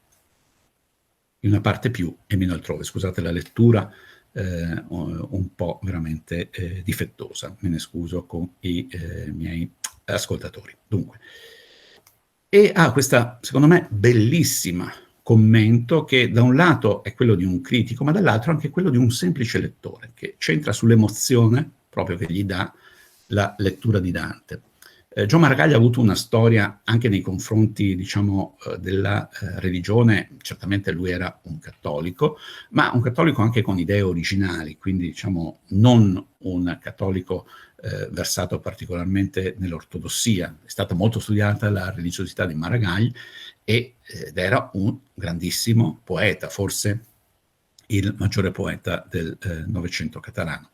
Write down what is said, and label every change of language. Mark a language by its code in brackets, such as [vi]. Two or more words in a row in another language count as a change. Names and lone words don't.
[it] In una parte più e meno altrove. Scusate la lettura un po' veramente difettosa, me ne scuso con i miei ascoltatori. Dunque, e ha questa, secondo me, bellissima commento che da un lato è quello di un critico, ma dall'altro anche quello di un semplice lettore, che centra sull'emozione proprio che gli dà la lettura di Dante. Joan Maragall ha avuto una storia anche nei confronti, diciamo, della religione. Certamente lui era un cattolico, ma un cattolico anche con idee originali, quindi diciamo non un cattolico versato particolarmente nell'ortodossia. È stata molto studiata la religiosità di Maragall ed era un grandissimo poeta, forse il maggiore poeta del Novecento catalano.